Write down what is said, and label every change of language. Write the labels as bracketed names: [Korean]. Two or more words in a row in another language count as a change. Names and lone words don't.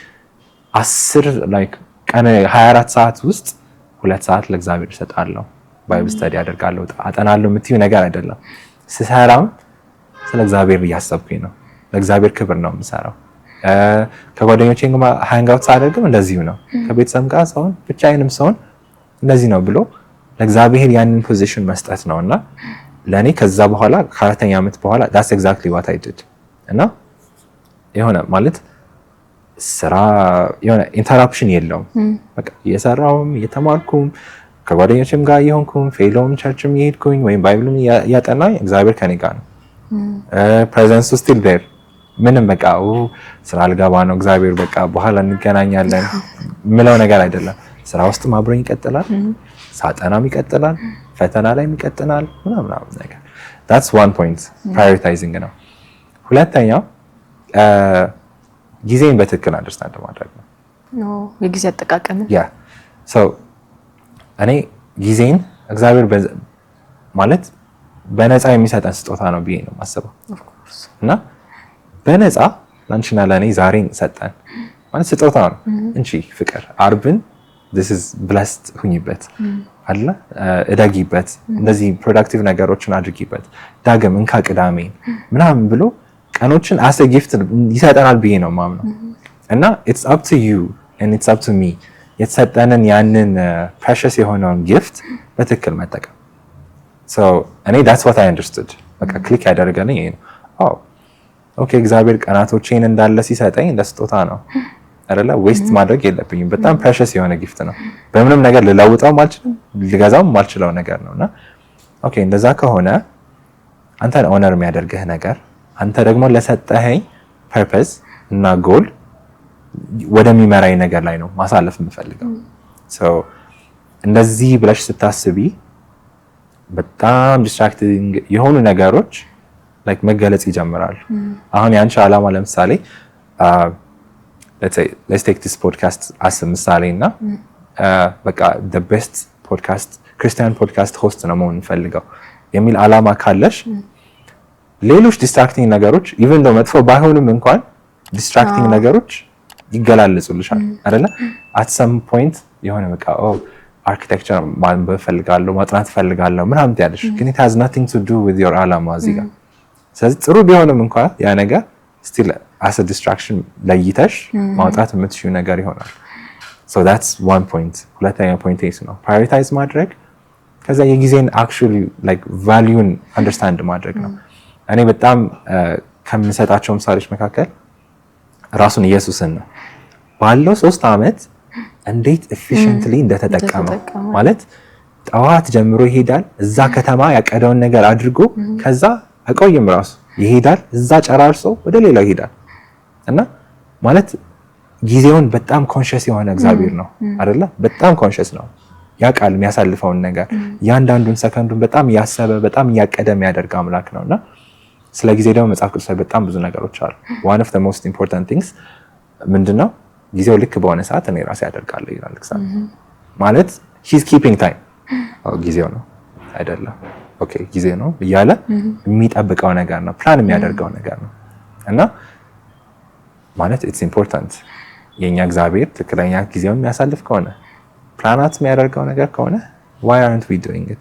[Amharic] 10 like ቀን 24 ሰዓት ውስጥ 2 ሰዓት ለእግዚአብሔር እሰጣለሁ፣ [English] Bible study [Amharic] አደርጋለሁ፣ አጠናለሁ የምትይው ነገር አይደለም። ስሰራም ስለ እግዚአብሔር እያሰብኩኝ ነው፣ ለእግዚአብሔር ክብር ነው የምሰራው። ከጓደኞቼ ጋር ሃንግ አውት ሳደርግም እንደዚሁ ነው። ከቤተሰብ ጋር ሰውን ብቻዬንም ሰውን እንደዚህ ነው ብሎ ለእግዚአብሔር ያንን ፖዚሽን መስጠት ነውና ለኔ ከዛ በኋላ ከአራተኛ ዓመት በኋላ [English] that's exactly what I did [Amharic] እና የሆነ ማለት ስራ የሆነ ኢንተራፕሽን የለውም። በቃ እየሰራውም እየተማርኩም ከጓደኞቼም ጋር እየሆንኩም ፌሎም ቸርችም እየሄድኩኝ ወይም ባይብልም እያጠናኝ እግዚአብሔር ከኔ ጋር ነው። [English] presence still there [Amharic] ምንም በቃ ስራ አልገባ ነው እግዚአብሔር በቃ በኋላ እንገናኛለን ምለው ነገር አይደለም። ስራ ውስጥ አብሮኝ ይቀጥላል፣ ሳጠናም ይቀጥላል፣ ፈተና ላይ ይቀጥላል ምናምን ነገር። [English] that's one point prioritizing [Amharic] ነው። ሁለተኛው ጊዜን በትክክል አንደርስታንድ ማድረግ ነው። የጊዜ አጠቃቀም so እኔ ጊዜን እግዚአብሔር ማለት በነፃ የሚሰጠን ስጦታ ነው ብዬ ነው የማስበው። እና በነፃ ላንቺና ለኔ ዛሬን ሰጠን ማለት ስጦታ ነው እንጂ ፍቅር አርብን [English] this is blessed [Amharic] ሁኝበት አለ እደጊበት፣ እንደዚህ ፕሮዳክቲቭ ነገሮችን አድርጊበት፣ ዳግም እንካ ቅዳሜ ምናምን ብሎ ቀኖችን [English] as gift [Amharic] ይሰጠናል ብዬ ነው የማምነው። እና [English] it's up to you and it's up to me [Amharic] የተሰጠንን ያንን precious የሆነውን gift በትክክል መጠቀም። so እኔ [English] that's what I understood [Amharic] በቃ ክሊክ ያደረገልኝ ይሄ ነው። ኦኬ እግዚአብሔር ቀናቶቼን እንዳለ ሲሰጠኝ ለስጦታ ነው አይደለ? ዌስት ማድረግ የለብኝም። በጣም precious የሆነ ጊፍት ነው። በምንም ነገር ልለውጠው አልችልም፣ ልገዛው ማልችለው ነገር ነውና ኦኬ እንደዛ ከሆነ አንተን ኦነር የሚያደርግህ ነገር አንተ ደግሞ ለሰጠኸኝ ፐርፐዝ እና ጎል ወደሚመራኝ ነገር ላይ ነው ማሳለፍ የምፈልገው። ሶ እንደዚህ ብለሽ ስታስቢ በጣም ዲስትራክቲንግ የሆኑ ነገሮች ላይክ መገለጽ ይጀምራሉ። አሁን ያንቺ ዓላማ ለምሳሌ [English] let's take this podcast as a [Amharic] ምሳሌ እና በቃ [English] the best podcast Christian podcast host [Amharic] ነው መሆን ፈልገው የሚል ዓላማ ካለሽ ሌሎች ዲስትራክቲንግ ነገሮች [English] even though [Amharic] መጥፎ ባይሆንም እንኳን ዲስትራክቲንግ ነገሮች ይገላለጹልሻል አይደለ? [English] at some point [Amharic] የሆነ በቃ አርኪቴክቸር ማንበብ ፈልጋለሁ ማጥናት ፈልጋለሁ ምናምን ያለሽ ግን [English] it has nothing to do with your [Amharic] ዓላማ እዚህ ጋር። ስለዚህ ጥሩ ቢሆንም እንኳን ያ ነገር [English] still as a distraction [Amharic] ለይተሽ ማውጣት የምትሽው ነገር ይሆናል። [English] so that's one point። [Amharic] ሁለተኛ ፖይንት ነው prioritize ማድረግ ከዛ የጊዜን [English] actually like value understand [Amharic] ማድረግ ነው። እኔ በጣም ከምሰጣቸው ምሳሌዎች መካከል ራሱን ኢየሱስን ነው ባለው 3 አመት እንዴት efficiently እንደተጠቀመው ማለት ጠዋት ጀምሮ ይሄዳል እዛ ከተማ ያቀደውን ነገር አድርጎ ከዛ አቆይም ራሱ ይሄዳል እዛ ጨራርሶ ወደ ሌላው ይሄዳል እና ማለት ጊዜውን በጣም ኮንሺየስ የሆነ እግዚአብሔር ነው አይደለ? በጣም ኮንሺየስ ነው ያውቃል የሚያሳልፈውን ነገር ያንዳንዱን ሰከንዱን በጣም ያሰበ በጣም ያቀደ የሚያደርግ አምላክ ነውና ስለ ጊዜ ደግሞ መጽሐፍ ቅዱስ ላይ በጣም ብዙ ነገሮች አሉ። [English] one of the most important things [Amharic] ምንድነው ጊዜው ልክ በሆነ ሰዓት እኔ ራሴ ያደርጋለሁ ይላል እግዚአብሔር። ማለት [English] he's keeping time [Amharic] ጊዜው ነው አይደለም ኦኬ ጊዜ ነው እያለ የሚጠብቀው ነገር ነው ፕላን የሚያደርገው ነገር ነው እና ማለት [English] it's important [Amharic] የኛ እግዚአብሔር ትክክለኛ ጊዜውን የሚያሳልፍ ከሆነ ፕላናት የሚያደርገው ነገር ከሆነ [English] why aren't we doing it?